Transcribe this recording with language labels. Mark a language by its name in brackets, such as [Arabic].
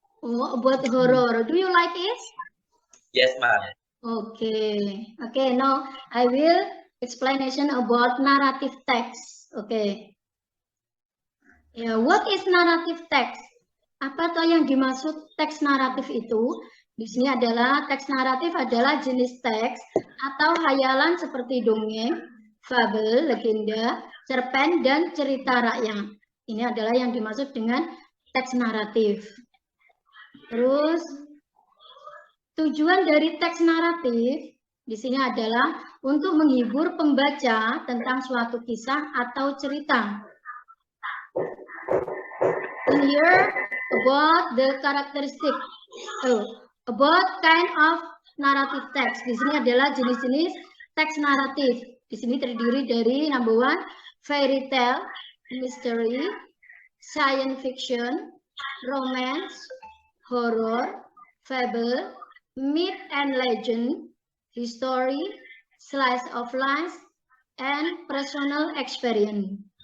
[English] Oh, about horror. Do you like it? Yes, ma'am. Okay. Okay, now I will explanation about narrative text. Okay. Yeah, what is narrative text? [Indonesian] Apa toh yang dimaksud teks naratif itu? Di sini adalah teks naratif adalah jenis teks atau hayalan seperti dongeng, fabel, legenda, cerpen, dan cerita rakyat. Ini adalah yang dimaksud dengan teks naratif. Terus tujuan dari teks naratif di sini adalah untuk menghibur pembaca tentang suatu kisah atau cerita. [English] In here about the characteristic, about kind of narrative text. [Indonesian] Di sini adalah jenis-jenis teks naratif. Di sini terdiri dari [English] number one, fairy tale, mystery, science fiction, romance, horror, fable, myth and legend, history, slice of life, and personal experience.